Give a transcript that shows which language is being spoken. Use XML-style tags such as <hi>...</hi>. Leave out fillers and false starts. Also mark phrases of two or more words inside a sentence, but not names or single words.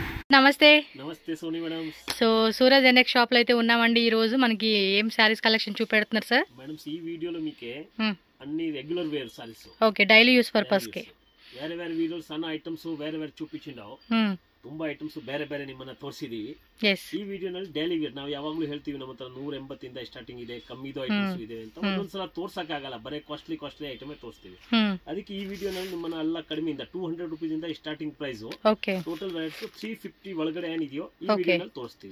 <te>నమస్తే నమస్తే సోని మేడం. సో సూరజ్ ఎన్ఎక్స్ షాప్ లో అయితే ఉన్నామండి. ఈ రోజు మనకి ఏం</te> <en>sarees collection</en> <te>చూపెడుతున్నారు సార్? మేడం ఈ వీడియోలో మీకే అన్ని</te> <en>regular wear sarees, okay, daily use purpose కి</en> <kn>ಬೇರೆ ಬೇರೆ ವಿಡಿಯೋಸ್ ಸಣ್ಣ ಐಟಮ್ಸ್ ಬೇರೆ ಬೇರೆ ಚೂಪಿಸಿಂಡಾವು. ತುಂಬಾ ಐಟಮ್ಸ್ ಬೇರೆ ಬೇರೆ ನಿಮ್ಮನ್ನ ತೋರಿಸಿದೀವಿ. ಈ ವಿಡಿಯೋನಲ್ಲಿ</kn> <en>daily wear</en> <kn>ನಾವು ಯಾವಾಗಲೂ ಹೇಳ್ತೀವಿ ನಮ್ಮ ಹತ್ರ 180 ಇಂದ ಸ್ಟಾರ್ಟಿಂಗ್ ಇದೆ, ಕಮ್ಮಿದು ಐಟಮ್ಸ್ ಇದೆ ಅಂತ. ಒಂದೊಂದ್ಸಲ ತೋರ್ಸಕ್ ಆಗಲ್ಲ, ಬರೀ</kn> <en>costly item</en> <kn>ತೋರಿಸ್ತೀವಿ. ಅದಕ್ಕೆ ಈ ವಿಡಿಯೋನಲ್ಲಿ ನಿಮ್ಮನ್ನ ಎಲ್ಲ ಕಡಿಮೆಯಿಂದ 200 ರೂಪೀಸ್ ಇಂದ</kn> <en>starting price, total rates</en> <kn>350 ಒಳಗಡೆ ಏನಿದೆಯೋ ಈ ವಿಡಿಯೋನಲ್ಲಿ ತೋರಿಸ್ತೀವಿ.</kn>